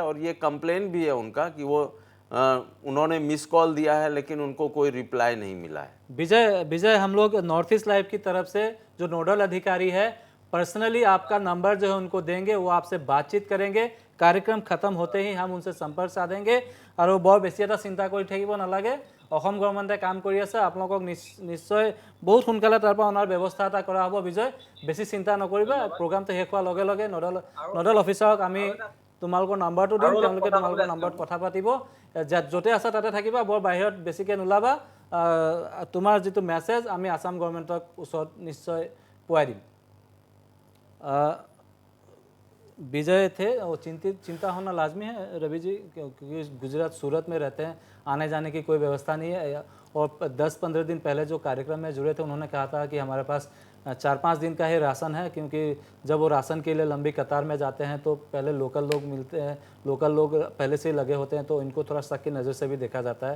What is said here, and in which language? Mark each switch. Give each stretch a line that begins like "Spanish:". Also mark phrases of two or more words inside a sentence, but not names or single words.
Hindi: और ये कंप्लेन भी है उनका कि वो उन्होंने मिस कॉल दिया है लेकिन उनको कोई रिप्लाई नहीं मिला है। विजय हम लोग नॉर्थ ईस्ट लाइव की तरफ से जो नोडल अधिकारी है, पर्सनली आपका नंबर जो है उनको देंगे, वो आपसे बातचीत करेंगे। कार्यक्रम खत्म होते ही हम उनसे संपर्क साधेंगे और वो
Assamese: বৰ বেছি চিন্তা কৰ থাকিব নালাগে। অসম গভৰ্ণমেণ্টে কাম কৰি আছে, আপোনালোকক নিশ্চয় বহুত সোনকালে তাৰ পৰা অনাৰ ব্যৱস্থা এটা কৰা হ'ব। বিজয়, বেছি চিন্তা নকৰিবা, প্ৰগ্ৰামটো শেষ হোৱাৰ লগে লগে
English: nodal officer
Assamese: আমি তোমালোকৰ নাম্বাৰটো দিম, তেওঁলোকে তোমালোকৰ নাম্বাৰত কথা পাতিব। য'তে আছা তাতে থাকিবা, বৰ বাহিৰত বেছিকৈ নোলাবা। তোমাৰ যিটো মেছেজ আমি আসাম গভৰ্ণমেণ্টক ওচৰত নিশ্চয় পোৱাই দিম।
Hindi: विजय थे, वो चिंता होना लाजमी है रवि जी, क्योंकि गुजरात सूरत में रहते हैं, आने जाने की कोई व्यवस्था नहीं है। और 10-15 दिन पहले जो कार्यक्रम में जुड़े थे, उन्होंने कहा था कि हमारे पास 4-5 दिन का ही राशन है, क्योंकि जब वो राशन के लिए लंबी कतार में जाते हैं तो पहले लोकल लोग मिलते हैं, लोकल लोग पहले से ही लगे होते हैं, तो इनको थोड़ा शक की नज़र से भी देखा जाता है।